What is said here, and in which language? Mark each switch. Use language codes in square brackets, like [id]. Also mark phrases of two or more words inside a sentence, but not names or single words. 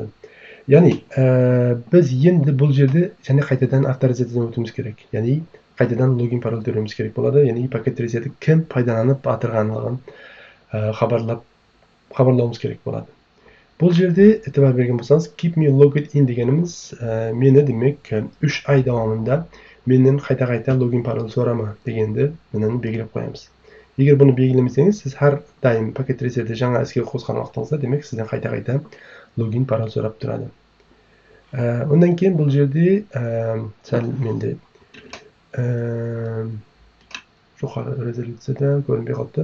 [uz] Ya'ni biz endi bu yerda yana qaytadan avtorizatsiyadan o'tishimiz kerak. Ya'ni qaytadan login parol berishimiz kerak bo'ladi. Ya'ni paket tracerda kim foydalanib o'tirganligini xabarlovimiz kerak bo'ladi. Bu yerda e'tibor bergan bo'lsangiz, [en] keep me logged in [uz] deganimiz meni demak 3 oy davomida mendan qayta login parol so'rama deganda buni belgilab qo'yamiz. Agar buni belgilamasangiz, siz har doim paket tracerda yangi eski qo'zg'algan vaqtingizda demak sizdan qayta login parol so'rab turadi. Undan keyin bu yerda sal menda yuqori rezolyutsiyada ko'rinib qoldi.